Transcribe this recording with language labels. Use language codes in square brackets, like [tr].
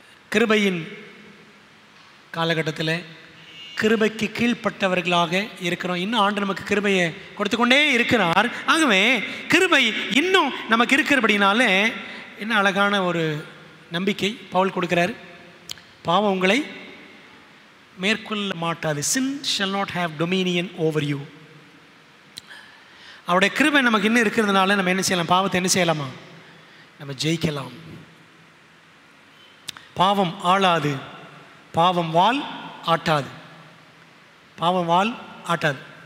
[ta] கிருபையின் காலகட்டத்தில் கிருபைக்கு கீழ்ப்பட்டவர்களாக இருக்கிறோம். இன்னும் ஆண்டு நமக்கு கிருபையை கொடுத்து கொண்டே இருக்கிறார். ஆகவே கிருபை இன்னும் நமக்கு இருக்கிறபடினாலே என்ன அழகான ஒரு நம்பிக்கை பவுல் கொடுக்கிறார். பாவம் உங்களை மேற்கொள்ள மாட்டாது. [en] sin shall not have dominion over you. [ta] அவருடைய கிருபை நமக்கு இன்னும் இருக்கிறதுனால நம்ம என்ன செய்யலாம்? பாவத்தை என்ன செய்யலாமா? நம்ம ஜெயிக்கலாம். பாவம் ஆளாது, பாவம் வால் ஆட்டாது, பாவம் வால் ஆட்டாது.